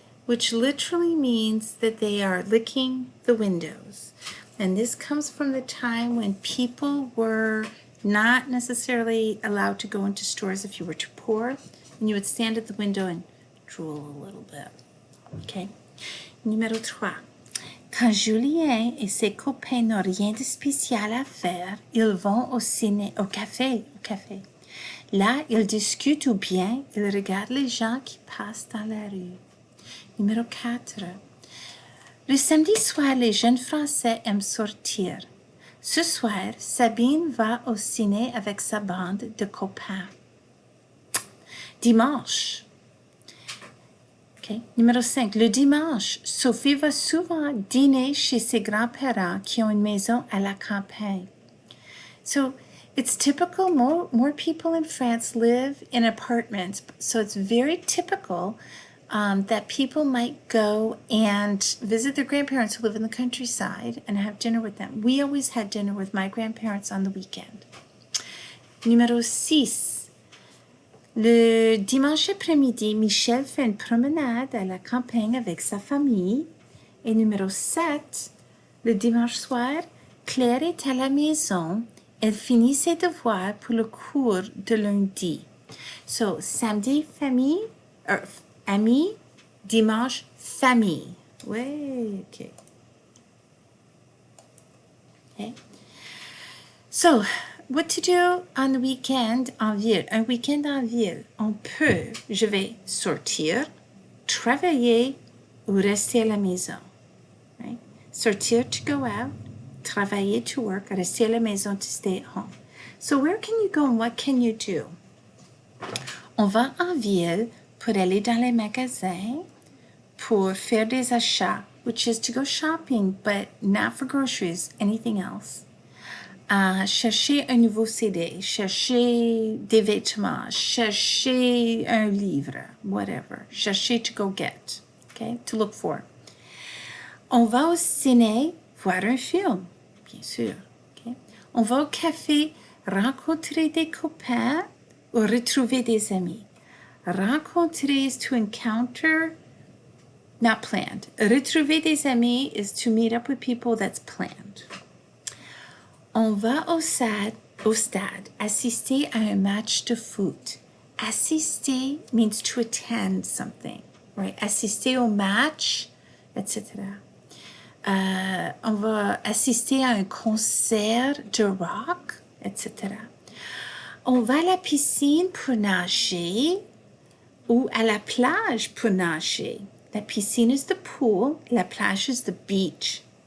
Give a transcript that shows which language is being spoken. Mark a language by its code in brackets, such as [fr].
[en] Which literally means that they are licking the windows. And this comes from the time when people were not necessarily allowed to go into stores if you were too poor, and you would stand at the window and drool a little bit. [fr] Okay. Numéro 3. Quand Julien et ses copains n'ont rien de spécial à faire, ils vont au café. Là, ils discutent ou bien ils regardent les gens qui passent dans la rue. Numéro 4. Le samedi soir, les jeunes Français aiment sortir. Ce soir, Sabine va au ciné avec sa bande de copains. Dimanche. Okay. Numéro 5. Le dimanche, Sophie va souvent dîner chez ses grands-parents qui ont une maison à la campagne. [en] So, it's typical, more people in France live in apartments, so it's very typical that people might go and visit their grandparents who live in the countryside and have dinner with them. We always had dinner with my grandparents on the weekend. [fr] Numéro 6. Le dimanche après-midi, Michel fait une promenade à la campagne avec sa famille. Et numéro 7. Le dimanche soir, Claire est à la maison. Elle finit ses devoirs pour le cours de lundi. So, samedi, famille, amis, dimanche, famille. Ouais, okay. [en] Okay. So, what to do on the weekend [fr] en ville? Un week-end en ville. On peut, je vais sortir, travailler ou rester à la maison. [en] Right? Sortir to go out, travailler to work, [fr] rester à la maison [en] to stay at home. So, where can you go and what can you do? [fr] On va en ville pour aller dans les magasins, pour faire des achats, [en] which is to go shopping, but not for groceries, anything else. [fr] Chercher un nouveau CD, chercher des vêtements, chercher un livre, whatever. [en] Chercher to go get, okay, to look for. [fr] On va au ciné voir un film, bien sûr. Okay? On va au café rencontrer des copains ou retrouver des amis. [en] Rencontrer is to encounter, not planned. Retrouver des amis is to meet up with people that's planned. [fr] On va au stade, assister à un match de foot. [en] Assister means to attend something, right? [fr] Assister au match, etc. On va assister à un concert de rock, etc. On va à la piscine pour nager ou à la plage pour nager. [en] La piscine is the pool, la plage is the beach.